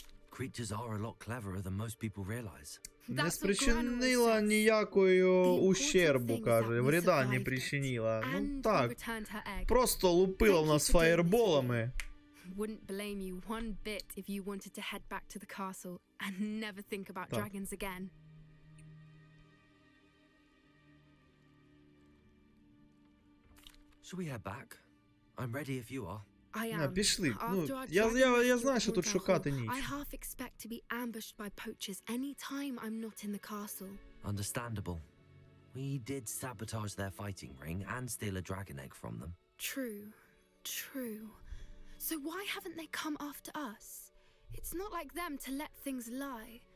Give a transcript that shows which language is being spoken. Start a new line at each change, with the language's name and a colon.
English: Creatures are a lot cleverer than most people realize.
Ukrainian: Не спричинила ніякого ущербу, каже.
Russian: Вреда не причинила.
Ukrainian: Ну так. Просто лупила в нас фаєрболами.
English: Wouldn't blame you one bit if you wanted to head back to the castle and never think about dragons again. Shall we head back? I'm ready if you are.
Ukrainian: Пішли. Ну, я знаю, що тут шукати ніч.
English: I half expect to be ambushed by poachers any time I'm not in the castle. Understandable. We did sabotage their fighting ring and steal a dragon egg from them. True. So why haven't they come after us? It's not like them to let things lie.